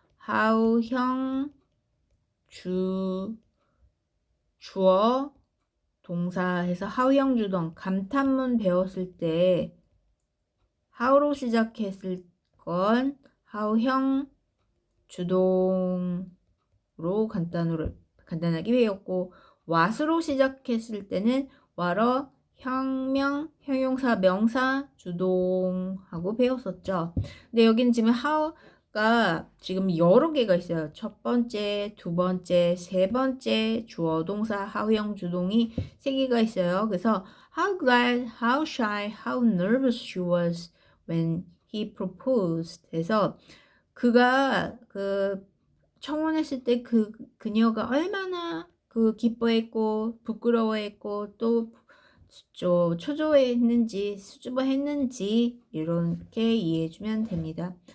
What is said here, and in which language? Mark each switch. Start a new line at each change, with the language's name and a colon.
Korean: how 형 주어 동사해서 how형 주동 감탄문 배웠을 때 how로 시작했을 건 how형 주동으로 간단하게 배웠고 what으로 시작했을 때는 what어 형용사 명사 주동하고 배웠었죠. 근데 여기는 지금 how가 지금 여러 개가 있어요. 첫 번째, 두 번째, 세 번째 주어 동사 how형 주동이 세 개가 있어요. 그래서
English: how glad, how shy, how nervous she was when he proposed.
Korean: 그래서 그가 청혼했을 때 그녀가 얼마나 기뻐했고 부끄러워했고 또 초조했는지 수줍어했는지 이렇게 이해해주면 됩니다.